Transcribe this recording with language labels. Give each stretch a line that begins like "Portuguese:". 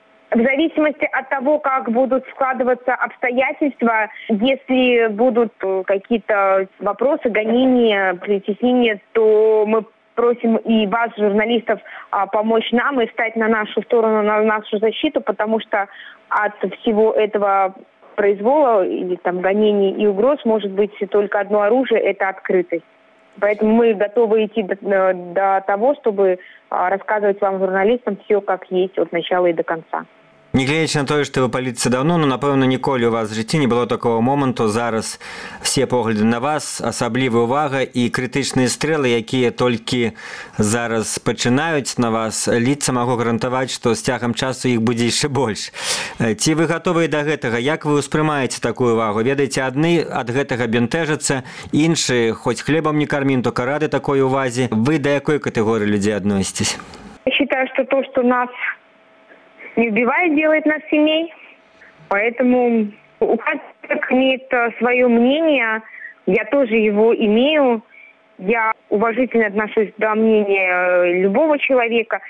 Russian: В зависимости от того, как будут складываться обстоятельства, если будут какие-то вопросы, гонения, притеснения, то мы просим и вас, журналистов, помочь нам и встать на нашу сторону, на нашу защиту, потому что от всего этого произвола или там гонений и угроз может быть только одно оружие – это открытость. Поэтому мы готовы идти до того, чтобы рассказывать вам, журналистам, все как есть от начала и до конца.
Belarusian: Негледзячы на тое, што вы палітыцы даўно, ну, напэўна, ніколі ў вас у жыцці не было такого моманту. Зараз все погляды на вас, асаблівая ўвага і крытычныя стрэлы, якія толькі зараз пачынаюць на вас ліцца, магу гарантаваць, што з цягам часу іх будзе яшчэ больш. Ці вы гатовыя да гэтага? Як вы ўспрымаеце такую ўвагу? Ведаеце, адны ад гэтага бянтэжацца, іншыя, хоць хлебам не кармін, то карады такой увазе. Вы да якой катэгорыі людзей адносіцесь?
Russian: Я считаю, што то, што нас не убивает, делает нас семей. Поэтому у каждого имеет свое мнение. Я тоже его имею. Я уважительно отношусь до мнения любого человека.